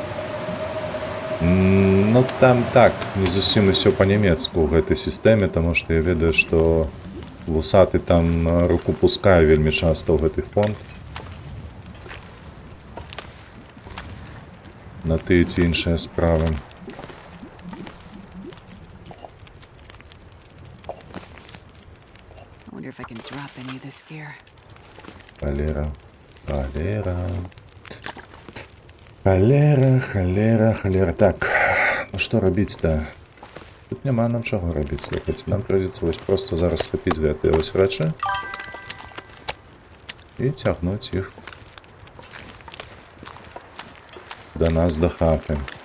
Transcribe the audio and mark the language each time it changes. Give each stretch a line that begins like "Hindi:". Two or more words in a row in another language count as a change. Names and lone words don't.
Belarusian: Ну там так, не зусім усё па-нямецку ў гэтай сістэме, таму што я ведаю, што вусаты там руку пускае вельмі часта ў гэты фонд. На тыя ці іншыя справы.
English: I wonder if I can drop any of this gear.
Belarusian: Холера, холера. Холера, холера, холера. Так, ну што рабіць-то? Тут няма нам чаго рабіць, слухайце. Нам прыйдзецца вось проста зараз схапіць гэтыя вось рэчы і цягнуць іх да нас, да хаты.